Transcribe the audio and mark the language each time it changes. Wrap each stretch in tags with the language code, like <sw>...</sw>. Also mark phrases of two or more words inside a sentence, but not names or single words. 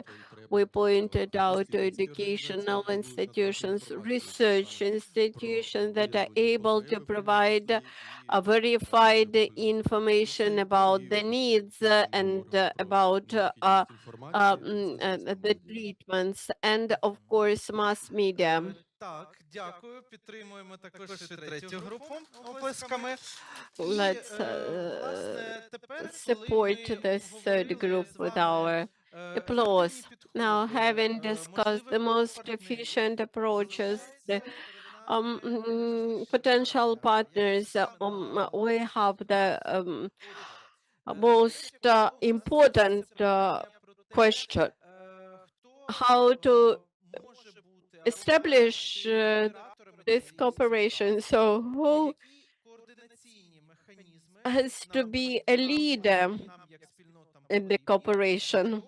<en>We pointed out to educational institutions, research institutions that are able to provide verified information about the needs and about the treatments, and of course mass media.</en> <uk>Так, дякую. Підтримуємо також і третю групу оплесками.</uk> <en>Let's</en> <uk>Власне, тепер, коли</uk> <en>support</en> <uk>ми</uk> <en>this third</en> <uk>обговорили</uk> <en>group</en> <uk>з</uk> <en>with</en> <uk>вами,</uk> <en>our applause.</en> <uk>ефективні</uk> <en>Now,</en> <uk>підходи,</uk> <en>having discussed the</en> <uk>можливих</uk> <en>most</en> <uk>партнерів,</uk> <en>efficient approaches, the</en> <uk>залишається перед нами</uk> <en>potential</en> <uk>найважливіше</uk> <en>partners,</en> <uk>завдання,</uk> <en>we have the</en> <uk>Отже,</uk> <en>most important question: how to establish this cooperation. So, who has to be a leader in the cooperation?</en>